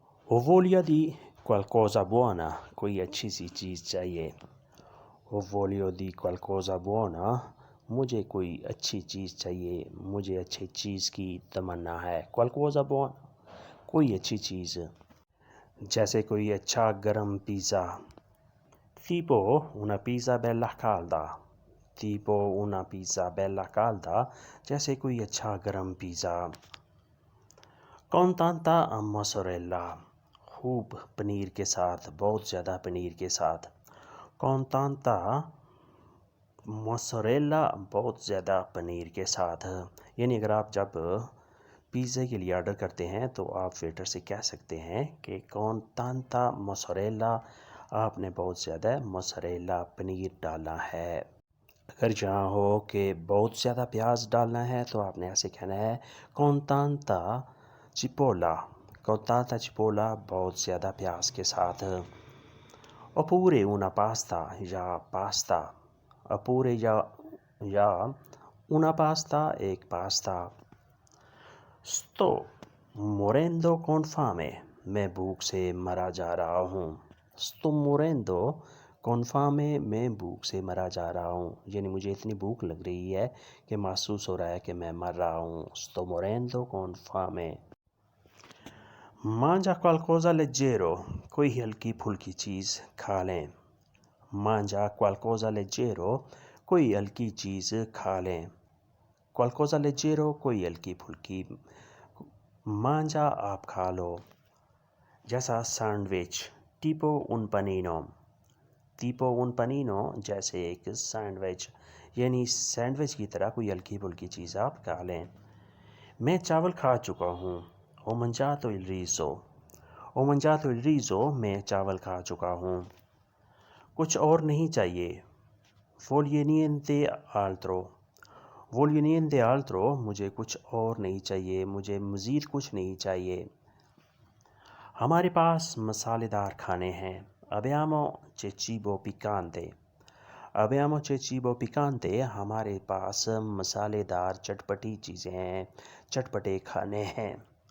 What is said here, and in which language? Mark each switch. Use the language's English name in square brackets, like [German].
[Italian] हो voglia di qualcosa buona, [Hindi] कोई अच्छी सी चीज़ चाहिए। [Italian] हो voglio di qualcosa buona, [Hindi] मुझे कोई अच्छी चीज़ चाहिए, मुझे अच्छी चीज़ की तमन्ना है। [Italian] qualcosa buona, [Hindi] कोई अच्छी चीज़, जैसे कोई अच्छा गरम pizza. [Italian] tipo una pizza bella calda, tipo una pizza bella calda, [Hindi] जैसे कोई अच्छा गरम पिज़्ज़ा। [Italian] con tanta mozzarella, [Hindi] खूब पनीर के साथ, बहुत ज़्यादा पनीर के साथ। [Italian] con tanta [Hindi] मोज़रेला, बहुत ज़्यादा पनीर के साथ। यानी अगर आप जब पिज़्ज़ा के लिए ऑर्डर करते हैं तो आप वेटर से कह सकते हैं कि [Italian] कौन तांता मोज़रेला, [Hindi] आपने बहुत ज़्यादा मोज़रेला पनीर डाला है। अगर जहाँ हो कि बहुत ज़्यादा प्याज डालना है तो आपने ऐसे कहना है [Italian] कौन तांता चिपोला, कौन तांता चिपोला, [Hindi] बहुत ज़्यादा प्याज के साथ। [Italian] oppure una pasta [Hindi] या पास्ता, [Italian] oppure या una pasta, [Hindi] एक pasta. [Italian] sto morendo con fame, [Hindi] मैं भूख से मरा जा रहा हूँ। [Italian] sto morendo con fame, [Hindi] मैं भूख से मरा जा रहा हूँ, यानी मुझे इतनी भूख लग रही है कि महसूस हो रहा है कि मैं मर रहा हूँ। [Italian] sto morendo con fame। mangia qualcosa leggero, [Hindi] कोई हल्की फुल्की चीज़ खा लें। [Italian] mangia qualcosa leggero, [Hindi] कोई हल्की चीज़ खा लें। [Italian] qualcosa leggero, [Hindi] कोई हल्की फुल्की। mangia, आप खा लो। जैसा sandwich, [Italian] tipo un panino, tipo un panino, [Hindi] जैसे एक सैंडविच, यानी सैंडविच की तरह कोई हल्की फुल्की चीज़ आप खा लें। मैं चावल खा चुका हूँ। [Italian] ho mangiato il riso, ho mangiato il riso, [Hindi] मैं चावल खा चुका हूँ। कुछ और नहीं चाहिए। [Italian] voglio niente altro, voglio niente altro, [Hindi] मुझे कुछ और नहीं चाहिए, मुझे मज़ीद कुछ नहीं चाहिए। हमारे पास मसालेदार खाने हैं। [Italian] abbiamo c'è cibo piccante, [Hindi] abbiamo c'è cibo piccante, हमारे पास मसालेदार चटपटी चीज़ें हैं, चटपटे खाने हैं।